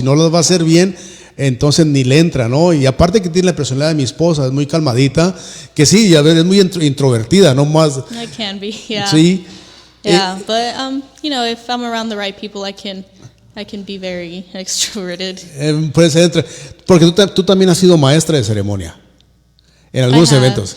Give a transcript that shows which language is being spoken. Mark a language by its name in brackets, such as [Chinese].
[Spanish] Si no las va a hacer bien, entonces ni le entra, ¿no? Y aparte que tiene la personalidad de mi esposa, es muy calmadita, que sí, a ver, es muy introvertida, ¿no? Más. [English] I can be, yeah. [Spanish] Sí. [English] Yeah, but if I'm around the right people, I can be very extroverted. [Spanish] Puede ser porque tú también has sido maestra de ceremonia en algunos eventos.